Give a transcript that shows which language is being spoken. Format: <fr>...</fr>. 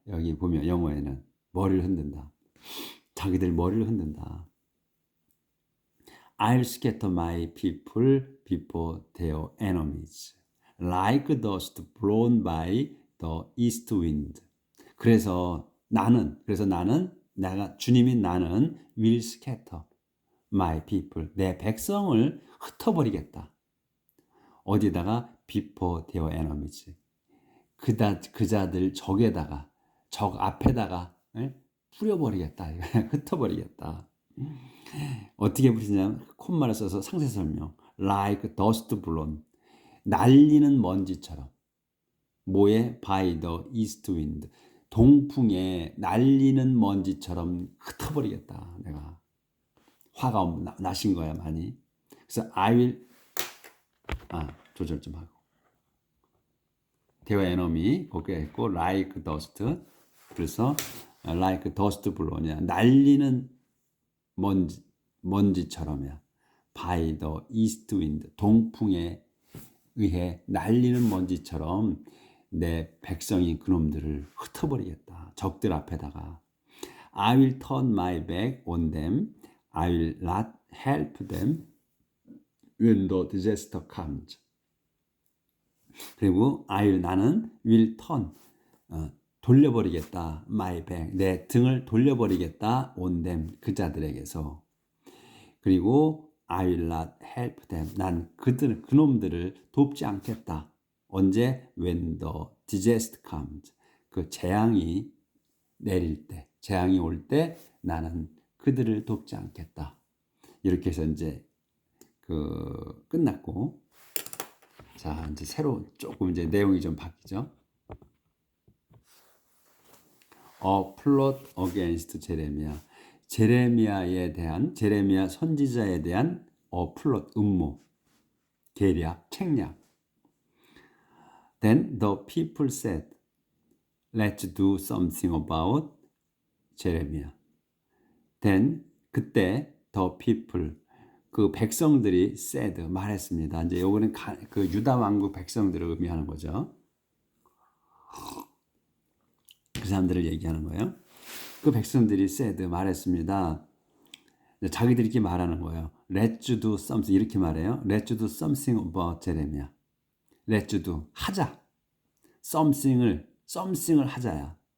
<ko>여기 보면 영어에는 머리를 흔든다. 자기들 머리를 흔든다.</ko> <en>I'll scatter my people before their enemies, like dust blown by the east wind.</en> <ko>그래서 나는 주님인 나는</ko> <en>will scatter my people,</en> <ko>내 백성을 흩어버리겠다. 어디다가?</ko> <en>before their enemies.</en> <ko>그자들 적 앞에다가 뿌려버리겠다. 흩어버리겠다. 어떻게 부르냐면 콤마를 써서 상세 설명.</ko> <en>like dust blown.</en> <ko>날리는 먼지처럼. 뭐에?</ko> <en>by the east wind.</en> <ko>동풍에 날리는 먼지처럼 흩어버리겠다. 내가. 화가 나신 거야 많이. 그래서 I will 조절 좀 하고. 대화 에너미 거기에 있고</ko> <en>like dust. 그래서 like dust blown이야.</en> <ko>날리는 먼지처럼이야.</ko> <en>by the east wind.</en> <ko>동풍에 의해 날리는 먼지처럼 내 백성인 그놈들을 흩어버리겠다. 적들 앞에다가.</ko> <en>I will turn my back on them. I will not help them when the disaster comes.</en> <ko>그리고 나는</ko> <en>will turn</en> <ko>돌려버리겠다.</ko> <en>my back</en> <ko>내 등을 돌려버리겠다.</ko> <en>on them</en> <ko>그자들에게서. 그리고</ko> <en>I will not help them</en> <ko>난 그놈들을 돕지 않겠다. 언제?</ko> <en>when the disaster comes</en> <ko>그 재앙이 내릴 때 재앙이 올 때 나는 그들을 돕지 않겠다. 이렇게 해서 이제 끝났고 자 이제 새로 조금 이제 내용이 좀 바뀌죠.</ko> <en>A plot against 제레미야.</en> <ko>제레미야 선지자에 대한</ko> <en>plot</en> <ko>음모, 계략, 책략.</ko> <en>Then the people said, let's do something about 제레미야.</en> <ko>Then 그때</ko> <en>the people</en> <ko>그 백성들이 said 말했습니다. 이제 요거는 그 유다 왕국 백성들을 의미하는 거죠. 그 사람들을 얘기하는 거예요. 그 백성들이</ko> <en>said</en> <ko>말했습니다. 자기들끼리 말하는 거예요.</ko> <en>Let's do something</en> <ko>이렇게 말해요.</ko> <en>Let's do something about 제레미야. Let's do</en> <ko>하자.</ko> <en>something</en> <ko>을 하자야.</ko>